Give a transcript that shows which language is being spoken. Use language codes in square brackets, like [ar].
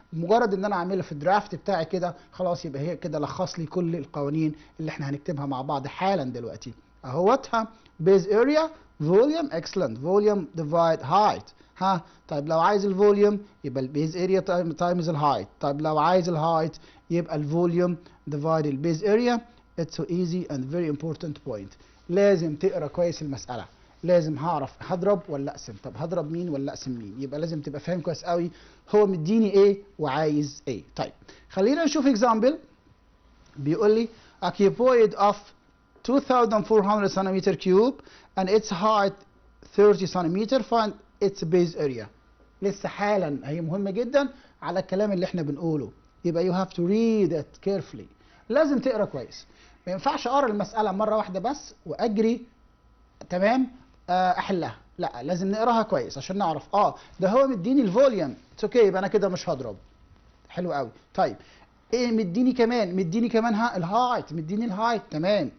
[ar] مجرد ان انا اعمله في الدرافت بتاعي كده خلاص يبقى هي كده لخص لي كل القوانين اللي احنا هنكتبها مع بعض حالا دلوقتي اهوتها. بيز اريا فوليوم اكسلنت فوليوم ديفايد هايت. ها طيب لو عايز الفوليوم يبقى البيز اريا تايمز الهايت. طيب لو عايز الهايت يبقى الفوليوم ديفايد البيز اريا. [en] اتس so easy and very important point. [ar] لازم تقرا كويس المساله، لازم هعرف هضرب ولا اقسم. طب هضرب مين ولا اقسم مين؟ يبقى لازم تبقى فاهم كويس قوي هو مديني ايه وعايز ايه. طيب خلينا نشوف اكزامبل. بيقول لي [en] a cuboid of 2400 centimeter cube and its height 30 centimeter, find its base area. [ar] لسه حالا هي مهمة جدا على الكلام اللي احنا بنقوله. يبقى [en] you have to read it carefully. [ar] لازم تقرا كويس. ما ينفعش اقرا المسألة مرة واحدة بس واجري تمام احلها. لا لازم نقراها كويس عشان نعرف ده هو مديني الفوليوم [en] it's okay [ar] يبقى انا كده مش هضرب. حلو قوي. طيب ايه مديني كمان الهايت، مديني الهايت تمام.